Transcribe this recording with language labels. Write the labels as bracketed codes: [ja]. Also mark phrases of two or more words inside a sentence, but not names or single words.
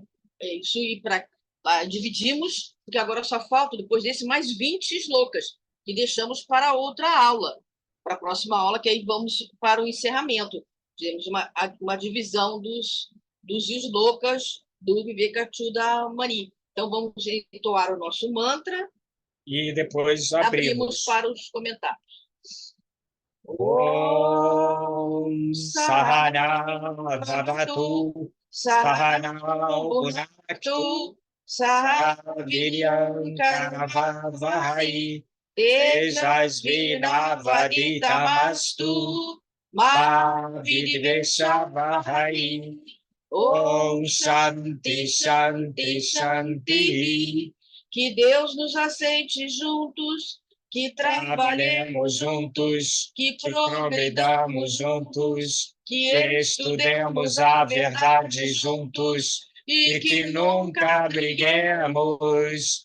[pt] É isso, e dividimos, porque agora só falta, depois desse, mais 20 slokas, que deixamos para outra aula, para a próxima aula, que aí vamos para o encerramento. Temos uma divisão dos slokas do Vivekachudamani Mani. Então, vamos entoar o nosso mantra. E depois abrimos para os comentários. [sa] Om Sahana Bhavatu Sahana Bhunaktu Sahaviryam Karavavahai Tejasvinavaditamastu Ma Vidveshavahai. Om Shanti Shanti Shanti. [pt] Que Deus nos aceite juntos, que trabalhemos juntos, que progredamos juntos, que estudemos a verdade juntos e que nunca briguemos.